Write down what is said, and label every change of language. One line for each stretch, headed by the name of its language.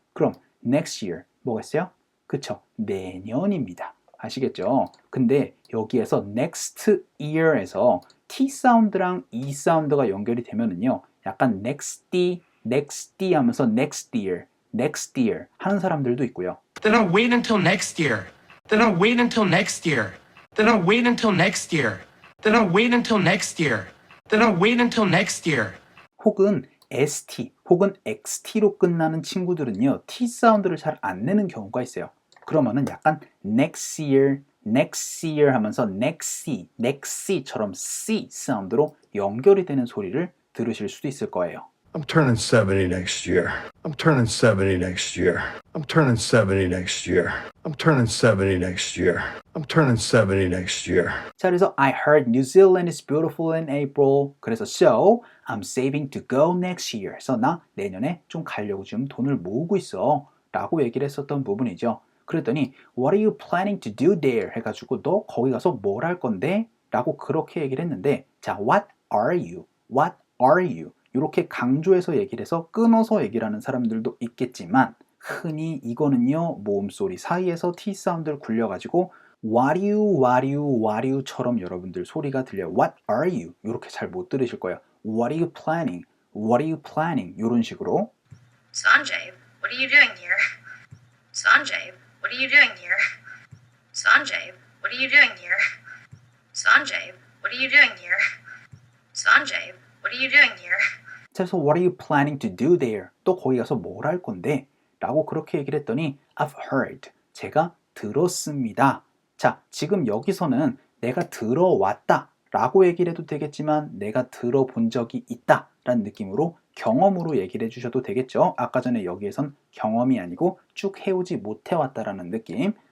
Korean: 그럼 next year 뭐겠어요? 그쵸? 내년입니다. 아시겠죠? 근데 여기에서 next year에서 T 사운드랑 E 사운드가 연결이 되면은요 약간 next 하면서 next year 하는 사람들도 있고요.
English: Then I'll wait until next year. Then I'll wait until next year. Then I'll wait until next year. Then I'll wait until next year. Then I'll wait until next year.
Korean: 혹은 ST 혹은 XT로 끝나는 친구들은요 T 사운드를 잘 안 내는 경우가 있어요. 그러면은 약간 next year 하면서 next처럼 C 사운드로 연결이 되는 소리를 들으실 수도 있을 거예요.
English: I'm turning 70 next year. I'm turning 70 next year. I'm turning 70 next year. I'm turning 70 next year. I'm turning 70 next year.
Korean: 자, 그래서
English: I heard New Zealand is beautiful in April.
Korean: 그래서
English: so I'm saving to go next year.
Korean: 그래서 나 내년에 좀 가려고 지금 돈을 모으고 있어. 라고 얘기를 했었던 부분이죠. 그랬더니
English: What are you planning to do there?
Korean: 해가지고 너 거기 가서 뭘 할 건데? 라고 그렇게 얘기를 했는데 자,
English: What are you? What are you?
Korean: 이렇게 강조해서 얘기를 해서 끊어서 얘기를 하는 사람들도 있겠지만 흔히 이거는요 모음소리 사이에서 T 사운드를 굴려가지고
English: What are you
Korean: 처럼 여러분들 소리가 들려요.
English: What are you?
Korean: 이렇게 잘 못 들으실 거예요.
English: What are you planning? What are you planning?
Korean: 이런 식으로
English: Sanjay, what are you doing here? Sanjay, what are you doing here? Sanjay, what are you doing here? Sanjay, what are you doing here? Sanjay, what are you doing here?
Korean: 그래서
English: What are you planning to do there?
Korean: 또 거기 가서 뭘 할 건데? 라고 그렇게 얘기를 했더니
English: I've heard.
Korean: 제가 들었습니다. 자, 지금 여기서는 내가 들어왔다 라고 얘기를 해도 되겠지만 내가 들어본 적이 있다 라는 느낌으로 경험으로 얘기를 해주셔도 되겠죠. 아까 전에 여기에선 경험이 아니고 쭉 해오지 못해왔다라는 느낌.